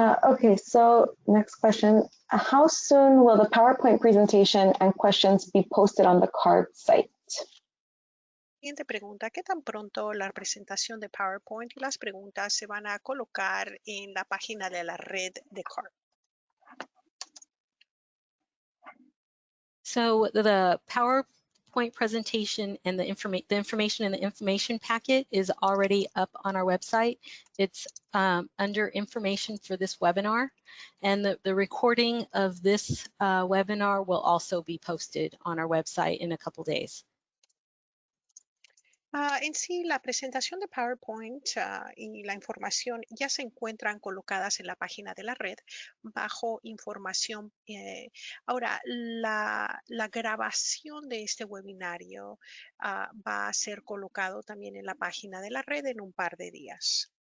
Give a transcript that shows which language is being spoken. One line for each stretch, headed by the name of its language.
English: Okay, so next question. How soon will the PowerPoint presentation and questions be posted on the CARB site?
Spanish: Siguiente pregunta, ¿qué tan pronto la presentación de PowerPoint y las preguntas se van a colocar en la página de la red de CARB?
English: So the PowerPoint presentation and the information in the information packet is already up on our website. It's under information for this webinar, and the recording of this webinar will also be posted on our website in a couple days.
Spanish: En sí, la presentación de PowerPoint y la información ya se encuentran colocadas en la página de la red bajo información. Ahora, la grabación de este webinario va a ser colocado también en la página de la red en un par de días.